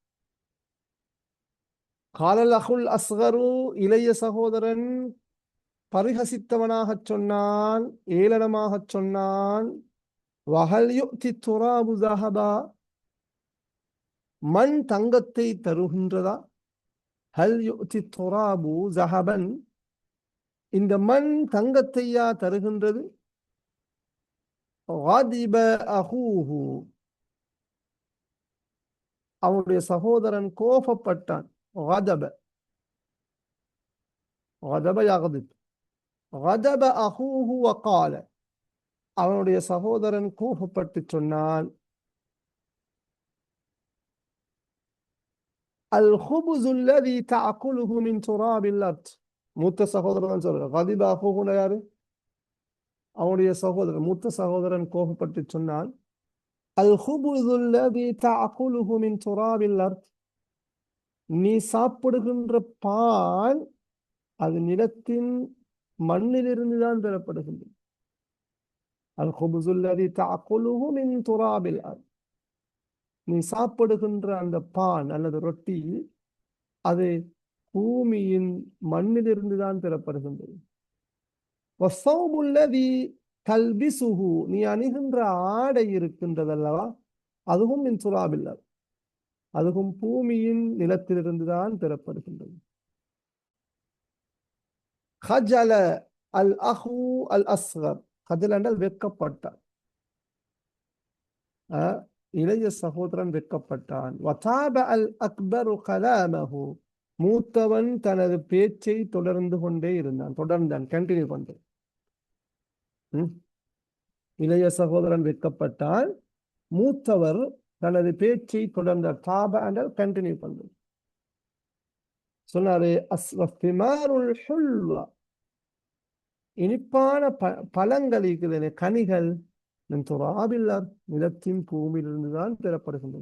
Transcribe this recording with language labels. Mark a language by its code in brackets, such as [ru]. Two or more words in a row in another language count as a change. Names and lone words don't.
[ar] قال الأخ الأصغر, [ta] இளைய சகோதரன் பரிகசித்தவனாக சொன்னான், ஏளனமாக சொன்னான். [ar] وهل يعطي تراب ذهبا, [ta] மண் தங்கத்தை தருகின்றதா? [ar] هل يعطي تراب ذهبا, [ta] இந்த மண் தங்கத்தையா தருகின்றது? [ar] غضب أخوه, [ta] அவனுடைய சகோதரன் கோபப்பட்டான். [ar] غضب غضب يغضب, غضب أخوه وقال, [ta] அவனுடைய சகோதரன் கோபப்பட்டு சொன்னான், [ar] الخبز الذي تأكله من تراب الأرض. [ta] மூத்த சகோதரன் சொல்ற. [ar] غضب أخوه [ta] யாரு? அவனுடைய சகோதரன், மூத்த சகோதரன் கோபப்பட்டு சொன்னான், [ar] الخبز الذي تأكله من تراب الأرض, [ta] நீ சாப்பிடுகின்ற பால் அது நிலத்தின் மண்ணிலிருந்து தான் பெறப்படுகின்றது. [ar] الخبز الذي تأكله من تراب الأرض, [ta] நீ சாப்பிடுகின்ற அந்த பான் அல்லது ரொட்டி அது பூமியின் மண்ணிலிருந்து தான் பெறப்படுகின்றது. [ar] والثوب الذي تلبسه, [ta] நீ அணிகின்ற ஆடை இருக்கின்றதல்லவா, அதுவும் [ar] من التراب, [ta] அதுவும் பூமியின் நிலத்திலிருந்து தான் பெறப்படுகின்றது. [ar] خجل الأخو الأصغر, [ta] خجل என்றால் வெட்கப்பட்டான், இளைய சகோதரன் வெட்கப்பட்டான். [ar] وتابع الأكبر كلامه, [ta] மூத்தவன் தனது பேச்சை தொடர்ந்து கொண்டே இருந்தான், தொடர்ந்தான், கண்டினியூ பண்ணு. இளைய சகோதரன் வெட்கப்பட்டான், மூத்தவர் தனது பேச்சை தொடர்ந்தார். தாப என்றால் கண்டினியூ பண்ணு. சொன்னாரு, [ar] والثمار الحلوة, [ta] இனிப்பான பழங்கள் இருக்கிறது, கனிகள், துராபில்லார், நிலத்தின் பூமியிலிருந்து தான் பெறப்படுகின்றன.